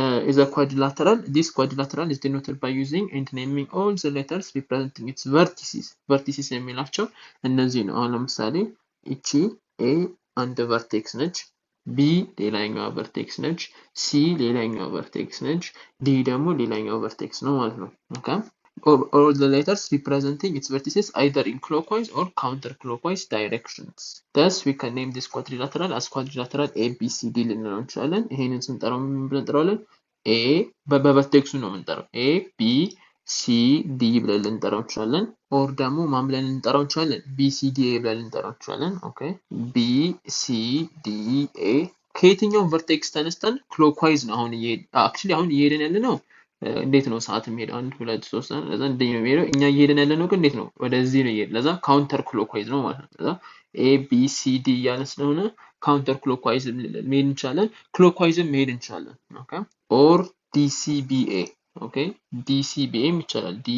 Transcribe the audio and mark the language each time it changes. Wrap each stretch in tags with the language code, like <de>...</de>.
<en>is a quadrilateral this quadrilateral is denoted by using and naming all the letters representing its vertices</en> <am>የሚላቸው እነዚህ ነው አሁን ለምሳሌ እቺ a አንድ vertex ነች b ሌላኛው vertex ነች c ሌላኛው vertex ነች d ደግሞ ሌላኛው vertex ነው ማለት ነው</am> <en>okay all the letters representing its vertices either in clockwise or counterclockwise directions. Thus, we can name this quadrilateral as quadrilateral ABCD</en> <am>ልንለው እንችላለን። ይሄንን ስንጠራው ምን ብለን እንጠራዋለን? A በቨርቴክሱ ነው የምንጠራው። A B C D ብለን ልንጠራው እንችላለን። or ደግሞ ማን ብለን ልንጠራው እንችላለን? B C D A ብለን ልንጠራው እንችላለን። Okay B C D A ከየትኛው ቨርቴክስ ተነስተን clockwise ነው አሁን actually አሁን እየሄድን ያለ ነው እንዴት ነው ሰዓት የሚሄደው 1 2 3 ለዛ እንደኛ ነው የሚሄደው እኛ እየሄድን ያለነው ግን እንዴት ነው ወደዚህ ነው እየሄድን ለዛ ካውንተር ክሎክዋይዝ ነው ማለት ነው ለዛ A B C D ያለ ስለሆነ ካውንተር ክሎክዋይዝ መሄድ እንችላለን ክሎክዋይዝም መሄድ እንችላለን ኦኬ or DCBA ኦኬ DCBA ይቻላል</am>